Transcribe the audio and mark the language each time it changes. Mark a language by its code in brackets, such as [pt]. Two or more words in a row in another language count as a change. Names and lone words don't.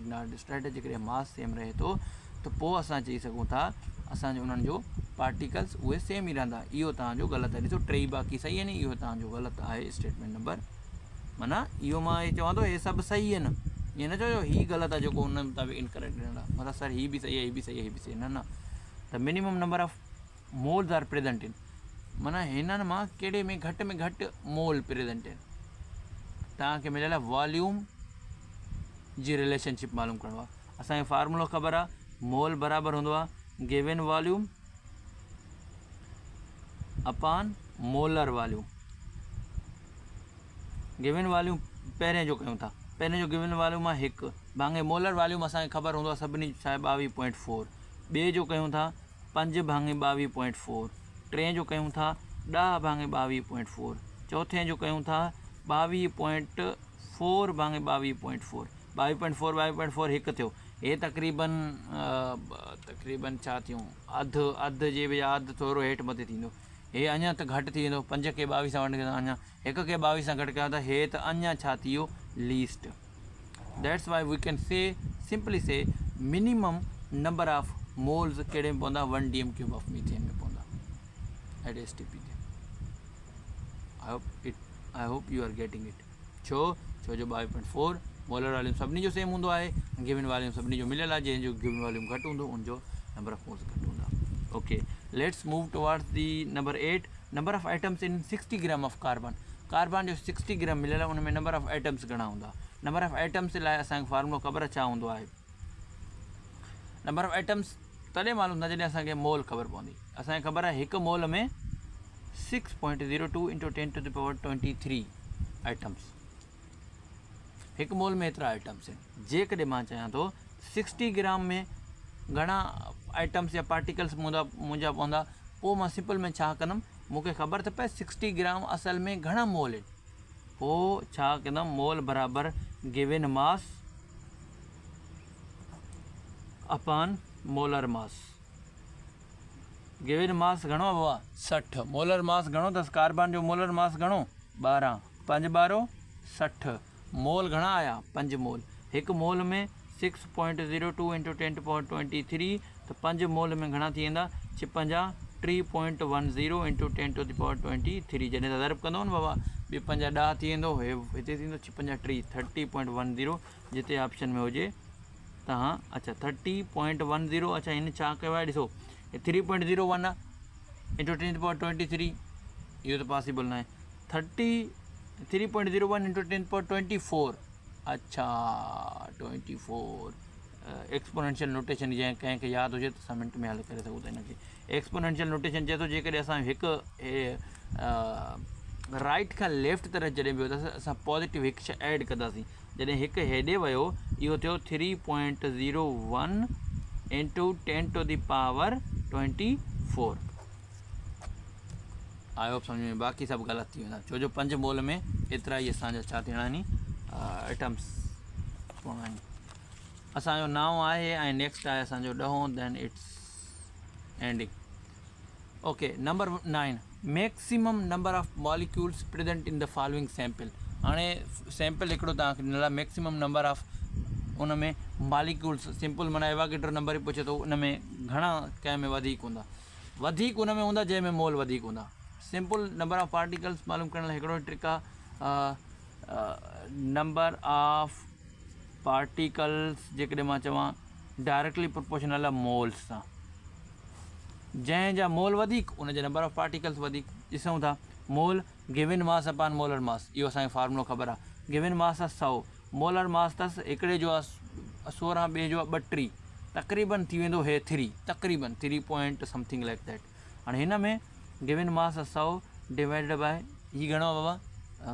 [en] not destroyed [sd] जेकॾहिं [en] mass same [sd] रहे थो त पोइ असां चई सघूं था असांजो उन्हनि जो पार्टिकल्स उहे सेम ई रहंदा इहो तव्हांजो ग़लति आहे ॾिसो टई बाक़ी सही आहिनि इहो तव्हांजो ग़लति आहे [en] statement number [sd] माना इहो मां इहे चवां थो इहे सभु सही आहिनि ईअं न चओ हीउ ग़लति आहे जेको उन मुताबिक़ इनकरेक्ट ॾियणु आहे मतिलबु सर हीउ बि सही आहे हीउ बि सही आहे हीउ बि सही आहे न [en] the minimum number of moles are present in [sd] माना हिननि मां कहिड़े में घटि [en] mole present [sd] आहिनि तव्हांखे मिलियल आहे वॉल्यूम जी रिलेशनशिप मालूम करिणो आहे असांखे फार्मूलो ख़बर आहे मोल बराबरि हूंदो आहे [en] given volume upon molar volume given volume [sd] पहिरें जो कयूं था पहिरें जो [en] given volume [sd] आहे 1 भाङे [en] molar volume [sd] असांखे ख़बर हूंदो आहे सभिनी छा आहे 22.4 ॿिए जो कयूं था 5 भाङे 22.4 टे जो कयूं था 10 भाङे 22.4 चौथे जो कयूं था 22.4 भाङे 22.4 22.4 हिकु थियो हे तक़रीबन छा थियूं अधु जे बि अधु थोरो हेठि मथे थींदो हे अञा त घटि थी वेंदो 5 खे 22 सां वंडे अञा 1 खे 22 सां घटि कयो त हे त अञा छा थी वियो [en] least that's why we can say simply say minimum number of moles [sd] कहिड़े में पवंदा 1 dm³ [en] of methane [sd] में पवंदा [en] at STP [sd] ते [en] I hope you are getting it [sd] छो जो 22.4 [en] molar volume [sd] सभिनी जो सेम हूंदो आहे [en] given volume [sd] सभिनी जो मिलियल आहे जंहिंजो [en] given volume [sd] घटि हूंदो उनजो [en] number of moles [sd] घटि हूंदा [en] OK let's move towards the number 8 number of items in 60 gram of carbon [sd] जो 60 ग्राम मिलियल आहे उन में [en] number of items [sd] घणा हूंदा [en] number of items [sd] लाइ असांखे फार्मूलो ख़बर छा हूंदो आहे [en] number of items [sd] तॾहिं मालूम न जॾहिं असांखे मोल ख़बर पवंदी असांखे ख़बर आहे हिकु मोल में 6.02 × 10⁻23 आइटम्स हिकु मोल में एतिरा आइटम्स आहिनि जेकॾहिं मां चाहियां थो 60 ग्राम में घणा आइटम्स या पार्टिकल्स मुंहिंजा पवंदा पोइ मां सिंपल में छा कंदुमि मूंखे ख़बर त पए 60 ग्राम असल में घणा मोल आहिनि पोइ छा कंदुमि मोल बराबरि [en] given mass upon molar mass given mass [sd] घणो आहे बाबा 60 [en] molar mass [sd] घणो अथसि कार्बन जो [en] molar mass [sd] घणो 12 5 12 60 मोल घणा आया 5 मोल हिकु मोल में 6.02 × 10⁻23 त 5 मोल में घणा थी वेंदा 53.10 × 10⁻23 जॾहिं त ज़रब कंदो न बाबा ॿिए 5 10 थी वेंदो हिते थींदो 30.10 जिते ऑप्शन में हुजे तव्हां अच्छा 30.10 अच्छा हिन छा कयो आहे ॾिसो 3.01 आहे × 10⁻23 इहो त पॉसिबल न आहे 3.01 × 10⁻24 अच्छा 24 [en] exponential notation [sd] जंहिं कंहिंखे यादि हुजे त 1 मिंट में हल करे सघूं था हिनखे [en] exponential notation [sd] चए थो जेकॾहिं असां हिकु राइट खां लेफ्ट तरफ़ जॾहिं बि वेंदासीं असां पॉज़िटिव हिकु शइ ऐड कंदासीं जॾहिं हिकु हेॾे वियो इहो थियो 3.01 × 10⁻24 आई होप सम्झ में बाक़ी सभु ग़लति थी वेंदा छो जो 5 मोल में एतिरा ई असांजा छा थियणा आहिनि आइटम्स पवणा आहिनि असांजो 9 आहे ऐं नेक्स्ट आहे असांजो 10 [en] then it's ending OK number 9 maximum number of molecules present in the following sample [sd] हाणे सैम्पल हिकिड़ो तव्हांखे ॾिनल आहे [en] maximum number of [sd] उन में मॉलिक्यूल्स सिंपल माना एवागेड्रो नंबर ई पुछे थो उन में घणा कंहिं में वधीक हूंदा वधीक उन में हूंदा जंहिंमें मोल वधीक हूंदा सिंपल [en] number of particles [sd] मालूम करण लाइ हिकिड़ो ट्रिक आहे [en] number of particles [sd] जेकॾहिं मां चवां [en] directly proportional [sd] आहे मोल्स सां जंहिंजा मोल वधीक उनजा [en] number of particles [sd] वधीक ॾिसूं था मोल [en] given mass upon molar mass [sd] इहो असांखे फार्मूलो ख़बर आहे [en] given mass [sd] आहे 100 [en] molar mass [sd] अथसि हिकिड़े जो आहे 16 ॿिए जो आहे 32 तक़रीबन थी वेंदो हे 3 तक़रीबन 3 [en] point something like that [sd] हाणे हिन में [en] given mass [sd] 100 [en] divided by [sd] ही घणो बाबा